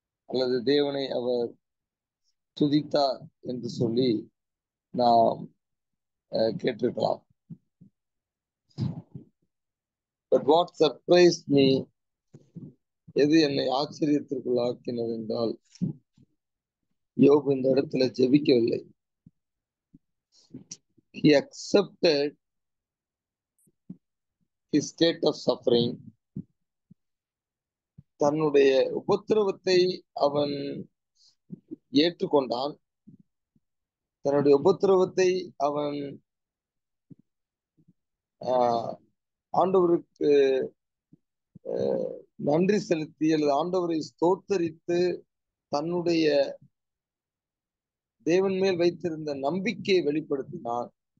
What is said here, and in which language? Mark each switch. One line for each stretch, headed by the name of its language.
Tamil: அல்லது தேவனை அவர் துதித்தார் என்று சொல்லி நாம் கேட்டிருக்கலாம்.
English: but what surprise me,
Tamil: எது என்னை ஆச்சரியத்திற்குள்ளாக்கினது என்றால், யோபு இந்த இடத்துல ஜெபிக்கவில்லை.
English: He accepted his state of suffering.
Tamil: தன்னுடைய உபத்திரவத்தை அவன் ஏற்றுக்கொண்டான். தன்னுடைய உபத்திரவத்தை அவன் ஆண்டவருக்கு நன்றி செலுத்தி அல்லது ஆண்டவரை ஸ்தோத்தரித்து தன்னுடைய தேவன் மேல் வைத்திருந்த நம்பிக்கையை வெளிப்படுத்தினான்.